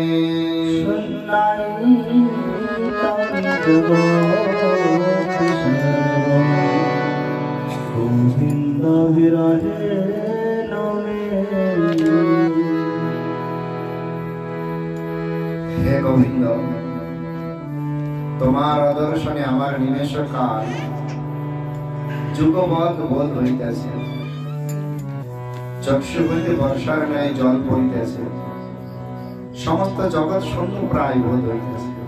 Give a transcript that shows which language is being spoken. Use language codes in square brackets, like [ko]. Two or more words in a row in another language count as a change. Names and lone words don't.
[sa] शून्यायितं जगत् सर्वं गोविन्द विरहेण मे। [bn] हे गोविंद তোমার আদর্শনে আমার নিমেষ কাল যুগবৎ বোধ হইতেছে, চক্ষু হইতে বর্ষার ন্যায় জল পড়িতেছে, সমস্ত জগৎ শূন্য প্রায় বোধ হইতেছে।